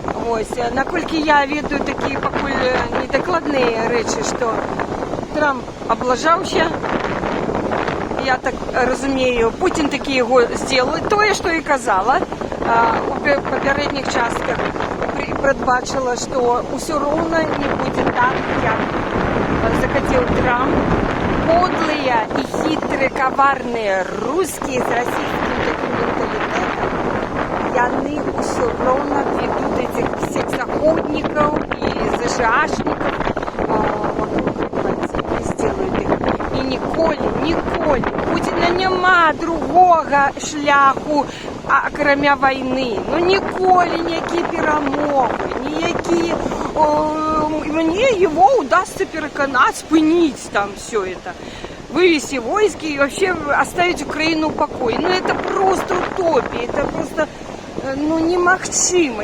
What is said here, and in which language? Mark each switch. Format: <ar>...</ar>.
<uk>Ось, наскільки я веду такі поки недокладні речі, що Трамп облажався. Я так розумію, Путін таки його зробив. То, що і казала у попередніх частках, передбачила, що все ровно не буде так, як захотів Трамп.</uk> <ru>Подлые и хитрые, коварные русские с российским таким менталитетом, и они все ровно ведут этих всех заходников и зажашников вокруг Франции, и сделают их.</ru> <uk>И ніколи, Путіна нема другого шляху, кроме війни. Ну ніколи ніякі перемоги, ніякі...</uk> <ru>Мне его удастся переконать, спынить там все это, вывести войски и вообще оставить Украину в покое. Ну это просто утопия, это просто немагчыма.</ru>